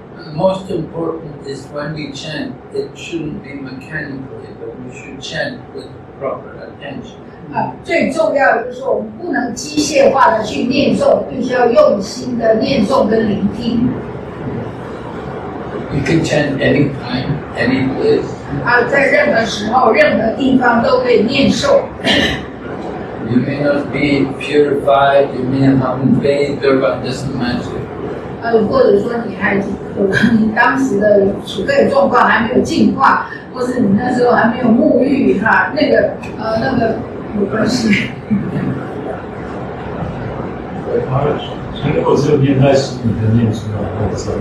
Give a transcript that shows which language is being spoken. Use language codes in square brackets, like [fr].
[en] The most important is when we chant, it shouldn't be mechanically, but we should chant with proper attention. [zh] 最重要的就是说，我们不能机械化的去念诵，必须要用心的念诵跟聆听。 [en] You can chant anytime, any place. [zh] 在任何时候、任何地方都可以念诵。 [en] You may not be purified, you may not have bathed, but it doesn't matter. [zh] 或者说你当时的处在状况还没有净化，或是你那时候还没有沐浴那个有关系。如果只有念在心里跟念出来，或者